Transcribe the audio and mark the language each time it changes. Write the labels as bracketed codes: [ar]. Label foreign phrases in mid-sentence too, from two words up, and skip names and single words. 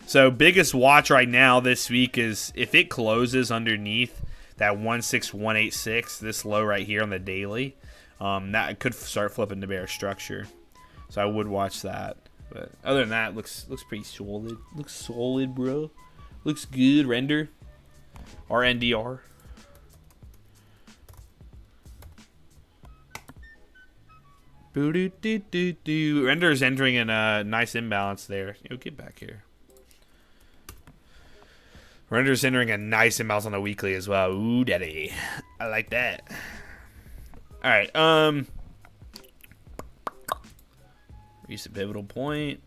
[en] So biggest watch right now this week is if it closes underneath that 16186, this low right here on the daily, that could start flipping to bear structure. So I would watch that. But other than that, looks pretty solid. Looks solid, bro. Looks good. Render. RNDR. Boo-doo-doo-doo-doo. Render's entering in a nice imbalance there. Yo, get back here. Render's entering a nice imbalance on the weekly as well. Ooh, daddy. I like that. Alright, recent pivotal point.